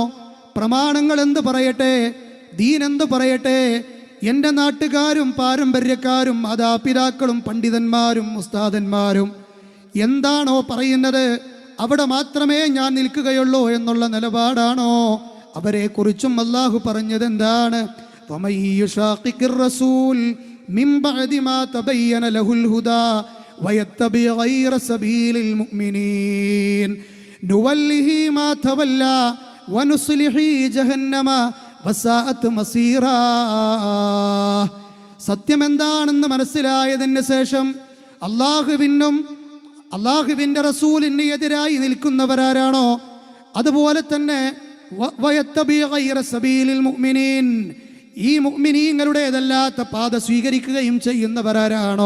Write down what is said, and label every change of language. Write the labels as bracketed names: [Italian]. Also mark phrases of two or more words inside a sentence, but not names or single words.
[Malayalam] പ്രമാണങ്ങൾ എന്ത് പറയട്ടെ, ദീൻ എന്ത് പറയട്ടെ, എൻ്റെ നാട്ടുകാരും പാരമ്പര്യക്കാരും മാതാപിതാക്കളും പണ്ഡിതന്മാരും ഉസ്താദന്മാരും എന്താണോ പറയുന്നത് അവിടെ മാത്രമേ ഞാൻ നിൽക്കുകയുള്ളൂ എന്നുള്ള നിലപാടാണോ? അവരെ കുറിച്ചും അല്ലാഹു പറഞ്ഞത് എന്താണ്? [Arabic] وَمَن يُشَاقِقِ الرَّسُولَ مِن بَعْدِ مَا تَبَيَّنَ لَهُ الْهُدَى وَيَتَّبِعْ غَيْرَ سَبِيلِ الْمُؤْمِنِينَ نُوَلِّهِ مَا تَوَلَّى وَنُصْلِهِ جَهَنَّمَ وَسَاءَتْ مَصِيرًا. [Malayalam] സത്യം എന്താണെന്ന് മനസ്സിലായതിന് ശേഷം അള്ളാഹുവിൻ്റെ റസൂലിന് എതിരായി നിൽക്കുന്നവരാരാണോ, അതുപോലെ തന്നെ [Arabic] ويتبع غير سبيل المؤمنين, [Malayalam] ഈ മുഅ്മിനീങ്ങളുടേതല്ലാത്ത പാത സ്വീകരിക്കുകയും ചെയ്യുന്നവരാരാണോ?